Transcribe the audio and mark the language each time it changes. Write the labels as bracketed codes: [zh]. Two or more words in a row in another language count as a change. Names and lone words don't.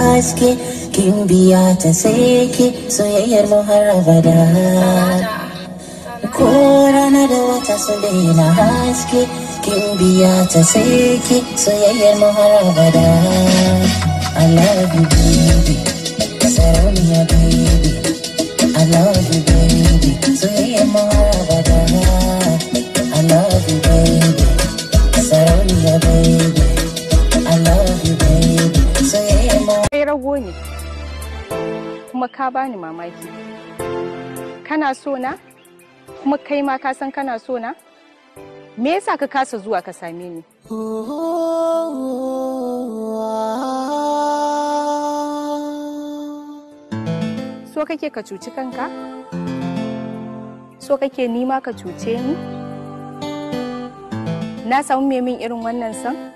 [ha] haske kin biya ta sai ki soyayyar mu har abada ko rana da wata su daina haske kin biya ta sai ki soyayyar mu har abada [en] I love you baby [ha] sarauniya baby [en] I love you baby [ha] soyayyar mu har abada [en] I love you baby [ha] sarauniya baby [en] I love you baby [ha] soyayyar mu kai rago ne kuma ka bani mamaki kana so na kuma kai ma ka san kana so na me yasa ka kasa zuwa ka same ni so kake ka cuci kanka so kake nima ka cuce ni na samu me min irin wannan san